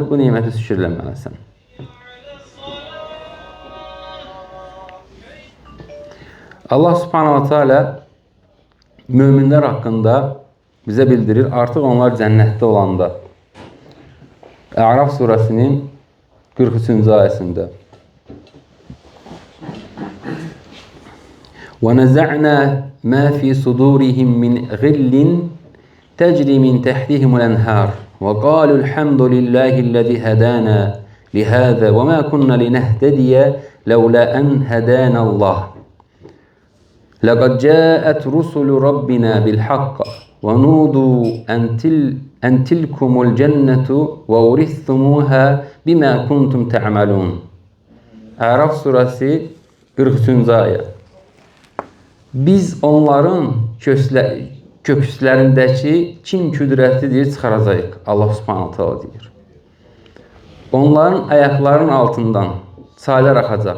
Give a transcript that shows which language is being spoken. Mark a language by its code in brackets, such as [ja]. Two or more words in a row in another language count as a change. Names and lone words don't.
[az] Bu neməti şükürləməlisən. Allah subhanət hələ möminlər haqqında bizə bildirir, artıq onlar cənnətdə olanda. Əraf surəsinin 43-cü ayəsində. [ar] وَنَزَعْنَا مَا فِي صُدُورِهِمْ مِنْ غِلٍّ تَجْرِي مِنْ تَحْتِهِمُ الْأَنْهَارُ وَقَالُوا الْحَمْدُ لِلَّهِ الَّذِي هَدَانَا لِهَذَا وَمَا كُنَّا لِنَهْتَدِيَ لَوْلَا أَنْ هَدَانَا اللَّهُ لَقَدْ جَاءَتْ رُسُلُ رَبِّنَا بِالْحَقِّ وَنُودُوا أَنْ تِلْكُمُ الْجَنَّةُ وَأُورِثْتُمُوهَا بِمَا كُنْتُمْ تَعْمَلُونَ. [az] Əraf surəsi 43-cü ayə. Biz onların kökslərindəki kin küdrətlidir çıxaracaq. [ar] الله سبحانه تعالى [az] deyir. Onların ayaqlarının altından çaylar axacaq.